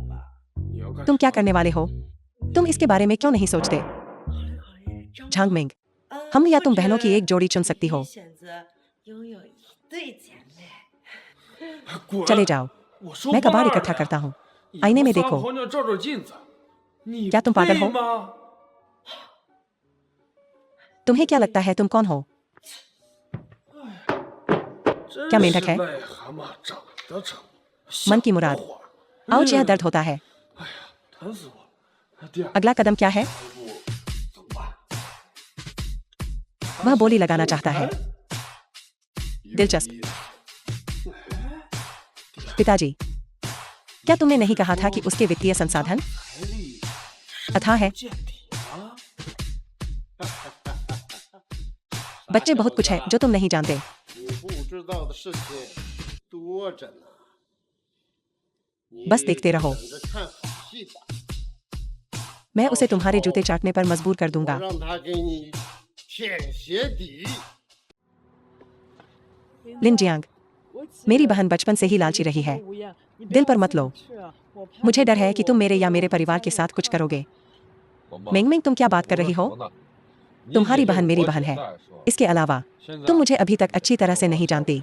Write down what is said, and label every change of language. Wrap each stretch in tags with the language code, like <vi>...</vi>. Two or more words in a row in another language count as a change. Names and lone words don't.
<hi>तुम क्या करने वाले हो? तुम इसके बारे में क्यों नहीं सोचते? झांग मिंग, हम या तुम बहनों की एक जोड़ी चुन सकती हो। चले जाओ, मैं कबाड़ इकट्ठा करता हूँ। आईने में देखो।</hi> <zh>泡尿照照镜子，你</zh> <hi>क्या तुम पागल हो?</hi> <zh>配吗？</zh> <hi>तुम्हें क्या लगता है तुम कौन हो?</hi> <zh>真</zh> <hi>क्या मेंढक है?</hi> <zh>是癞蛤蟆长得丑，</zh> <hi>मन की मुराद।</hi> <zh>小花儿</zh> <hi>आओ, यह दर्द होता है।</hi> <zh>疼死我了！第二</zh> <hi>अगला कदम क्या है?</hi> <zh>步怎么办？</zh> <hi>वह बोली लगाना चाहता है। दिलचस्प। पिताजी, क्या तुमने नहीं कहा था कि उसके वित्तीय संसाधन</hi> <zh>财力</zh> <hi>अथाह है?</hi> <zh>见底啊！</zh> <hi>बच्चे बहुत कुछ है जो तुम नहीं जानते।</hi> <zh>你不知道的事情多着呢。</zh> <hi>बस देखते रहो।</hi> <zh>等着看好戏吧，</zh> <hi>मैं उसे तुम्हारे जूते चाटने पर मजबूर कर</hi> <zh>我</zh> <hi>दूंगा।</hi> <zh>让他给你舔鞋底。</zh> <hi>लिन जियांग, मेरी बहन बचपन से ही लालची रही है। दिल पर मत लो। मुझे डर है कि तुम मेरे या मेरे परिवार के साथ कुछ करोगे। मिंग मिंग, तुम क्या बात कर रही हो? तुम्हारी बहन मेरी बहन है। इसके अलावा तुम मुझे अभी तक अच्छी तरह से नहीं जानती।</hi>